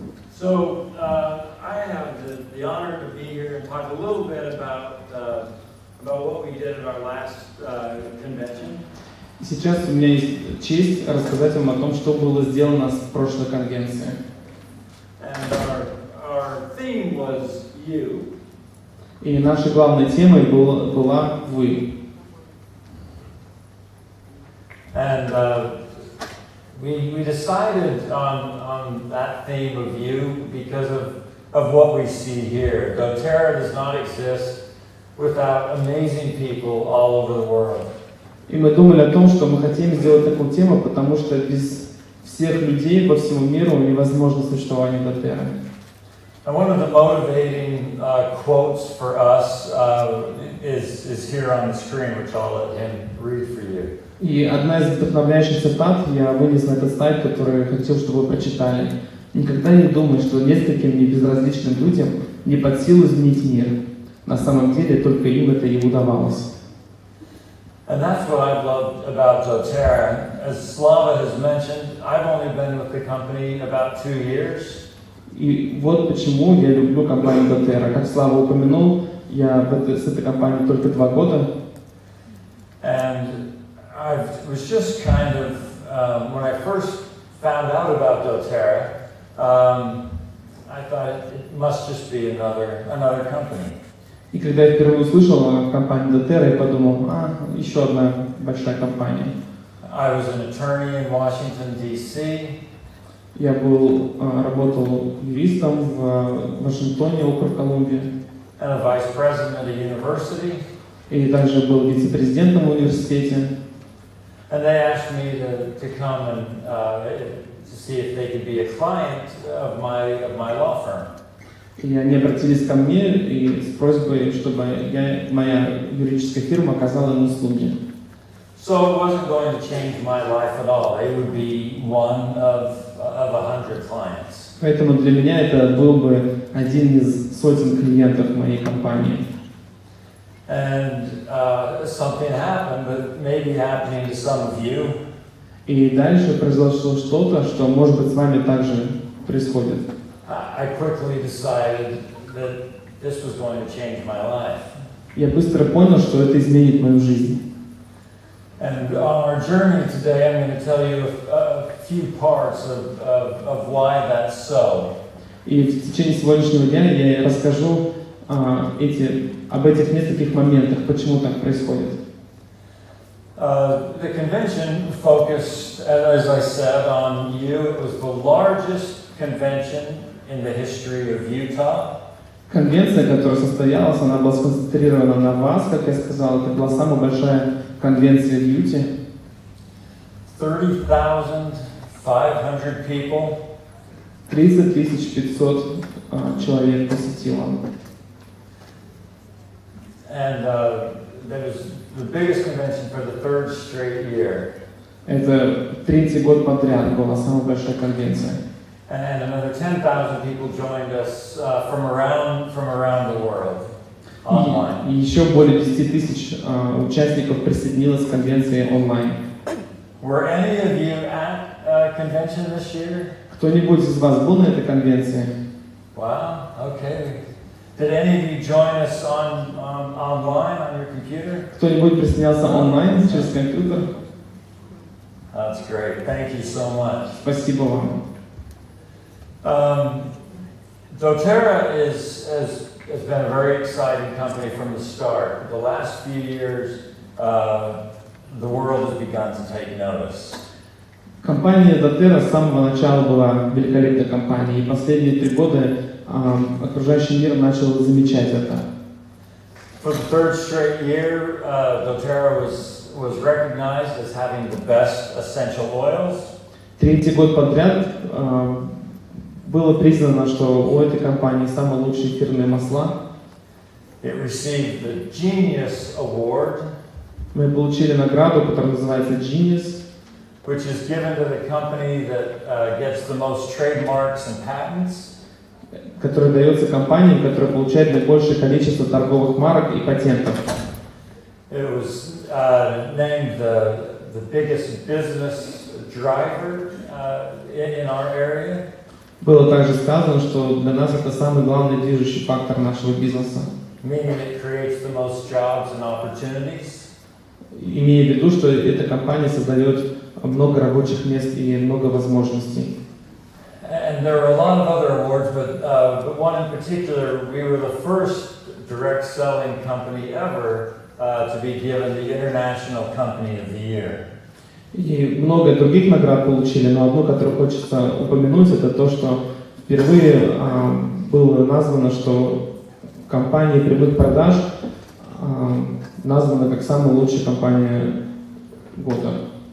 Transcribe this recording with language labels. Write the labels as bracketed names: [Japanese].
[English] So I have the honor to be here and talk a little bit about what we did at our last convention. [Russian] Сейчас у меня есть честь рассказать вам о том, что было сделано с прошлой конвенции. [English] And our theme was you. [Russian] И нашей главной темой была вы. [English] And we decided on that theme of you because of what we see here. doTERRA does not exist without amazing people all over the world. [Russian] И мы думали о том, что мы хотим сделать такую тему, потому что без всех людей по всему миру невозможно существование доTERRA. [English] And one of the motivating quotes for us is here on the screen, which I'll let him read for you. [Russian] И одна из вдохновляющих цитат я вынес на этот сайт, который я хотел, чтобы вы прочитали. Никогда не думай, что нескольким небезразличным людям не под силу изменить мир. На самом деле только им это и удавалось. [English] And that's what I've loved about doTERRA. As Slava has mentioned, I've only been with the company about 2 years. [Russian] И вот почему я люблю компанию doTERRA. Как Слава упомянул, я с этой компанией только 2 года. [English] And I was just kind of, when I first found out about doTERRA, I thought it must just be another company. [Russian] И когда я впервые услышал о компании doTERRA, я подумал, еще одна большая компания. [English] I was an attorney in Washington, D.C. [Russian] Я работал юристом в Вашингтоне, округ Колумбия. [English] And a vice president at a university. [Russian] И также был вице-президентом в университете. [English] And they asked me to come and to see if they could be a client of my law firm. [Russian] И они обратились ко мне и с просьбой, чтобы моя юридическая фирма оказала им услуги. [English] So it wasn't going to change my life at all. It would be one of 100 clients. [Russian] Поэтому для меня это был бы один из сотен клиентов моей компании. [English] And something happened that may be happening to some of you. [Russian] И дальше произошло что-то, что, может быть, с вами также происходит. [English] I quickly decided that this was going to change my life. [Russian] Я быстро понял, что это изменит мою жизнь. [English] And on our journey today, I'm going to tell you a few parts of why that's so. [Russian] И в течение сегодняшнего дня я расскажу об этих нескольких моментах, почему так происходит. [English] The convention focused, as I said, on you. It was the largest convention in the history of Utah. [Russian] Конвенция, которая состоялась, она была сконцентрирована на вас, как я сказал, это была самая большая конвенция в Юте. [English] 30,500 people. [Russian] 30 500 человек посетило. [English] And that was the biggest convention for the 3rd straight year. [Russian] Это третий год подряд была самая большая конвенция. [English] And another 10,000 people joined us from around the world online. [Russian] И еще более 10 тысяч участников присоединилось к конвенции онлайн. [English] Were any of you at convention this year? [Russian] Кто-нибудь из вас был на этой конвенции? [English] Wow. Okay. Did any of you join us online on your computer? [Russian] Кто-нибудь присоединялся онлайн через компьютер? [English] That's great. Thank you so much. [Russian] Спасибо вам. [English] doTERRA is, as has been a very exciting company from the start. The last few years, the world has begun to take notice. [Russian] Компания Дотера с самого начала была великолепной компанией, и последние 3 года окружающий мир начал замечать это. [English] For the third straight year, doTERRA was recognized as having the best essential oils. [Russian] 3-й год подряд было признано, что у этой компании самые лучшие эфирные масла. [English] It received the Genius Award, [Russian] Мы получили награду, которая называется Genius, [English] which is given to the company that gets the most trademarks and patents. [Russian] которая дается компаниям, которые получают наибольшее количество торговых марок и патентов. [English] It was named the biggest business driver in our area. [Russian] Было также сказано, что для нас это самый главный движущий фактор нашего бизнеса. [English] Meaning it creates the most jobs and opportunities. [Russian] Имея в виду, что эта компания создает много рабочих мест и много возможностей. [English] And there are a lot of other awards, but one in particular, we were the first direct selling company ever to be given the International Company of the Year. [Russian] И много других наград получили, но одну, которую хочется упомянуть, это то, что впервые было названо, что компания прямых продаж названа как самая лучшая компания года.